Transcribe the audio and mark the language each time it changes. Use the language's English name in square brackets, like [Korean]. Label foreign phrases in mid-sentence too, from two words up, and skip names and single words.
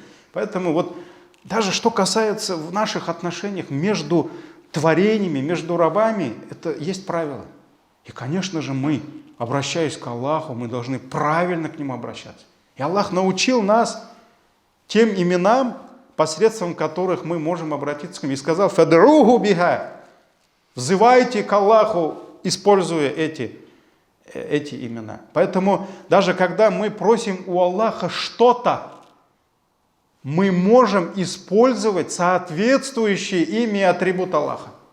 [Russian] Поэтому вот даже что касается в наших отношениях между творениями, между рабами, это есть правило. И, конечно же, мы, обращаясь к Аллаху, мы должны правильно к Нему обращаться. И Аллах научил нас тем именам, посредством которых мы можем обратиться к Нему. И сказал: [Arabic] «فادعوه بها». [Russian] Взывайте к Аллаху, используя эти имена. Поэтому даже когда мы просим у Аллаха что-то, мы можем использовать соответствующие ими атрибут Аллаха.